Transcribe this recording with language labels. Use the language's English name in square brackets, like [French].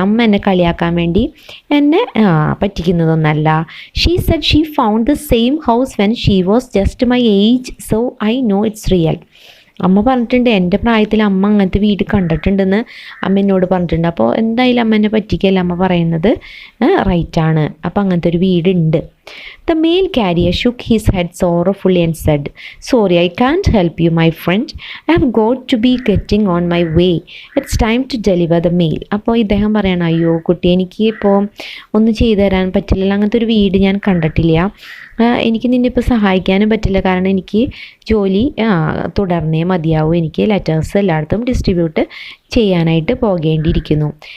[Malayalam] അമ്മ എന്നെ കളിയാക്കാൻ വേണ്ടി എന്നെ പറ്റിക്കുന്നതൊന്നല്ല. [English] She said she found the same house when she was just my age, so I know it's real. [Malayalam] അമ്മ പറഞ്ഞിട്ടുണ്ട്, എൻ്റെ പ്രായത്തിൽ അമ്മ അങ്ങനത്തെ വീട് കണ്ടിട്ടുണ്ടെന്ന് അമ്മ എന്നോട് പറഞ്ഞിട്ടുണ്ട്. അപ്പോൾ എന്തായാലും അമ്മ എന്നെ പറ്റിക്കല്ല അമ്മ പറയുന്നത് റൈറ്റാണ്. അപ്പോൾ അങ്ങനത്തെ ഒരു വീടുണ്ട്. [English] The mail carrier shook his head sorrowfully and said, Sorry, I can't help you, my friend. I have got to be getting on my way. It's time to deliver the mail. [Malayalam] അപ്പോൾ ഇദ്ദേഹം പറയണം, അയ്യോ കുട്ടി, എനിക്ക് ഇപ്പോൾ ഒന്നും ചെയ്തു തരാൻ പറ്റില്ല, അങ്ങനത്തെ ഒരു വീട് ഞാൻ കണ്ടിട്ടില്ല, എനിക്ക് നിന്നെ ഇപ്പോൾ സഹായിക്കാനും പറ്റില്ല, കാരണം എനിക്ക് ജോലി തുടർന്നേ മതിയാവും, എനിക്ക് ലെറ്റേഴ്സ് എല്ലായിടത്തും ഡിസ്ട്രിബ്യൂട്ട് ചെയ്യാനായിട്ട് പോകേണ്ടിയിരിക്കുന്നു.